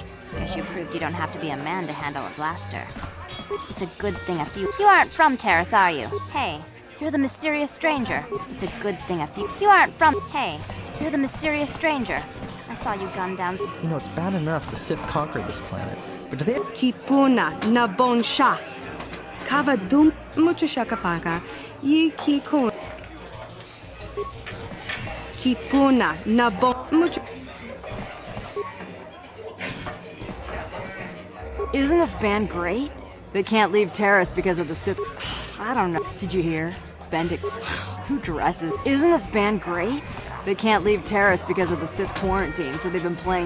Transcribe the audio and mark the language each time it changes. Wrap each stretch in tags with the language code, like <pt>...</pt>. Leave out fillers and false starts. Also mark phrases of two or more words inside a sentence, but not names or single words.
<en>Guess you proved you don't have to be a man to handle a blaster. It's a good thing a few... You aren't from Terrace, are you? Hey, you're the mysterious stranger. It's a good thing a few... You aren't from... Hey, you're the mysterious stranger. I saw you gun down... You know, it's bad enough the Sith conquered this planet. But do they... Kipuna na bon sha. Kava dum mucho shakapaka. Yi kikun. Kipuna na bon mucho... Isn't this band great? They can't leave Terrace because of the Sith... I don't know. Did you hear? Bendik... Who dresses... Isn't this band great? They can't leave Terrace because of the Sith quarantine, so they've been playing...</en>